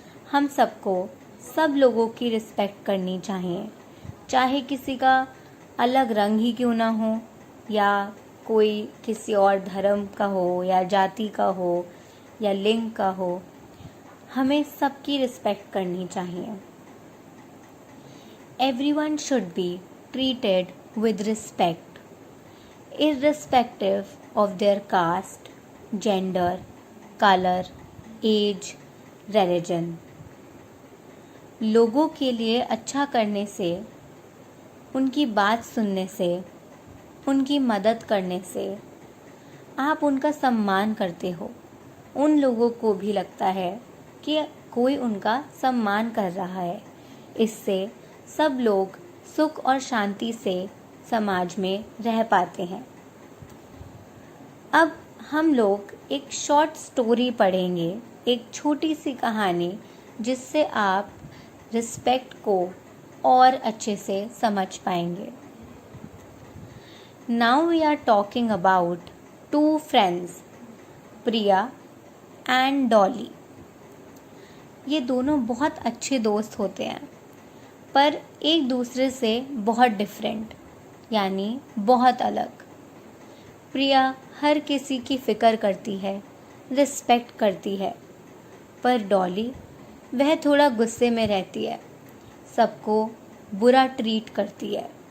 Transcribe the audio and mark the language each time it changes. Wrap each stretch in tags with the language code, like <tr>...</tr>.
<hi>हम सबको सब लोगों की रिस्पेक्ट करनी चाहिए, चाहे किसी का अलग रंग ही क्यों ना हो, या कोई किसी और धर्म का हो, या जाति का हो, या लिंग का हो. हमें सबकी रिस्पेक्ट करनी चाहिए.</hi> <en>Everyone should be treated with respect, irrespective of their caste, gender, color, age, religion.</en> <hi>लोगों के लिए अच्छा करने से, उनकी बात सुनने से, उनकी मदद करने से आप उनका सम्मान करते हो. उन लोगों को भी लगता है कि कोई उनका सम्मान कर रहा है. इससे सब लोग सुख और शांति से समाज में रह पाते हैं। अब हम लोग एक</hi> <en>short story</en> <hi>पढ़ेंगे, एक छोटी सी कहानी, जिससे आप रिस्पेक्ट को और अच्छे से समझ पाएंगे।</hi> <en>Now we are talking about two friends, Priya and Dolly.</en> <hi>ये दोनों बहुत अच्छे दोस्त होते हैं, पर एक दूसरे से बहुत डिफरेंट, यानी बहुत अलग। प्रिया हर किसी की फ़िक्र करती है, रिस्पेक्ट करती है, पर डॉली वह थोड़ा गुस्से में रहती है, सबको बुरा ट्रीट करती है।</hi>